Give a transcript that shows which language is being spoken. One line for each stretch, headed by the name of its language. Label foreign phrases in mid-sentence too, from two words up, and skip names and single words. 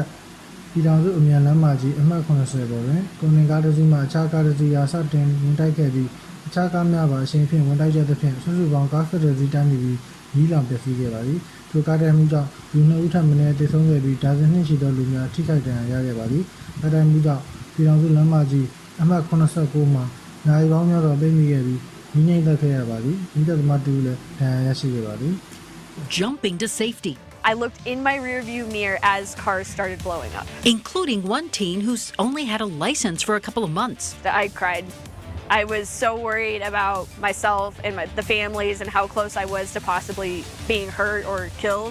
Burmese: ပြည်ထောင်စုအမြန်လမ်းမကြီးအမှတ်80ပေါ်တွင်ကုန်တင်ကားတစ်စီးမှအခြားကားတစ်စီးအားစတင်ဝင်တိုက်ခဲ့ပြီးအခြားကားများပါအရှိန်ဖြင့်ဝင်တိုက်ကြသဖြင့်စုစုပေါင်းကားကတည်းကတိုင်းမိပြီးမိလောင်ပျက်စီးခဲ့ပါသည်။ထိုကားတိုက်မှုကြောင့်လူ2ဦးထပ်မံသေဆုံးခဲ့ပြီးဒါဇင်နှင့်ရှိသောလူများထိခိုက်ဒဏ်ရာရခဲ့ပါသည်။ကားတိုက်မှုကြောင့်ပြည်ထောင်စုလမ်းမကြီးအမှတ်89မှာနိုင်ပေါင်းများစွာပိတ်မိခဲ့ပြီးမိငိမ့်သက်ခဲ့ရပါသည်။မိသက်သမားတူလည်းဒဏ်ရာရရှိခဲ့ပါသည်။
English: Jumping to safety. I looked in my rearview mirror as cars started blowing up. Including one teen who's only had a license for a couple of months. I cried. I was so worried about myself and the families and how close I was to possibly being hurt or killed.